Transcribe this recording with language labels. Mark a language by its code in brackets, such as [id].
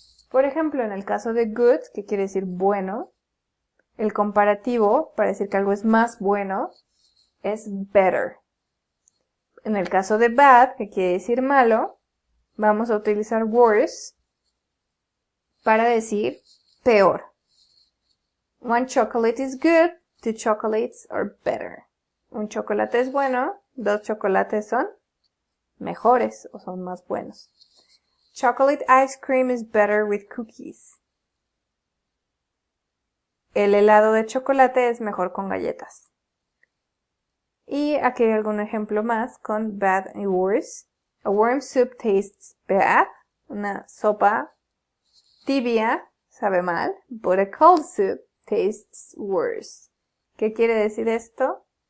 [es] Por ejemplo, en el caso de good, que quiere decir bueno, el comparativo para decir que algo es más bueno es better. En el caso de bad, que quiere decir malo, vamos a utilizar worse para decir peor. [en] One chocolate is good, 2 chocolates are better. [es] Un chocolate es bueno, 2 chocolates son mejores o son más buenos. [en] Chocolate ice cream is better with cookies. [es] El helado de chocolate es mejor con galletas. Y aquí hay algún ejemplo más con bad y worse. [en] A warm soup tastes bad. [es] Una sopa tibia sabe mal. [en] But a cold soup tastes worse. [es] ¿Qué quiere decir esto?